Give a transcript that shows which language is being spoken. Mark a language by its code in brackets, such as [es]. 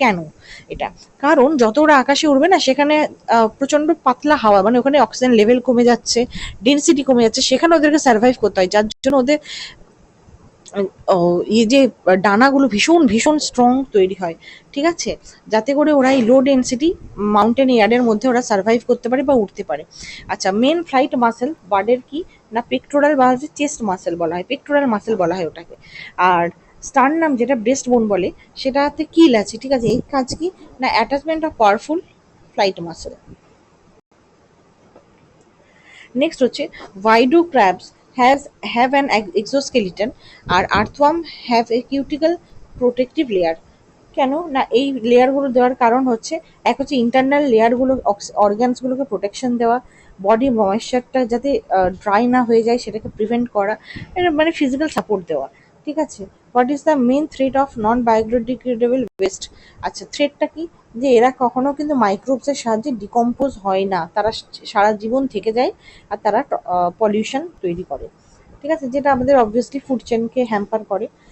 [bn] কেন এটা, কারণ যত ওরা আকাশে উড়বে না সেখানে প্রচন্ড পাতলা হাওয়া, মানে ওখানে অক্সিজেন লেভেল কমে যাচ্ছে, ডেন্সিটি কমে যাচ্ছে, সেখানে ওদেরকে সার্ভাইভ করতে হয়, যার জন্য ওদের এই যে ডানাগুলো ভীষণ ভীষণ স্ট্রং তৈরি হয়, ঠিক আছে, যাতে করে ওরা এই লো ডেন্সিটি মাউন্টেন এয়ারের মধ্যে ওরা সার্ভাইভ করতে পারে বা উঠতে পারে। আচ্ছা মেন ফ্লাইট মাসেল বার্ডের কি না, পেক্টোরাল বা হচ্ছে চেস্ট মাসেল বলা হয়, পেক্টোরাল মাসেল বলা হয় ওটাকে। আর স্টার্নাম যেটা ব্রেস্ট বোন বলে সেটাতে কিল আছে, ঠিক আছে, এই কাজ কি না, attachment of powerful flight muscle. Next হচ্ছে [en] why do crabs have an exoskeleton আর earthworm have a cuticle protective layer। [bn] কেন না এই লেয়ারগুলো দেওয়ার কারণ হচ্ছে, এক হচ্ছে ইন্টারনাল লেয়ারগুলো অর্গানসগুলোকে প্রোটেকশন দেওয়া, বডি ময়েশ্চারটা যাতে ড্রাই না হয়ে যায় সেটাকে প্রিভেন্ট করা, এটা মানে ফিজিক্যাল সাপোর্ট দেওয়া, ঠিক আছে। [en] What is the main threat of non biodegradable waste. [bn] আচ্ছা থ্রেটটা কি, যে এরা কখনো কিন্তু মাইক্রোবসের সাহায্যে ডিকম্পোজ হয় না, তারা সারা জীবন থেকে যায়, আর তারা পলিউশন তৈরি করে, ঠিক আছে, যেটা আমাদের অবভিয়াসলি ফুড চেনকে হ্যাম্পার করে।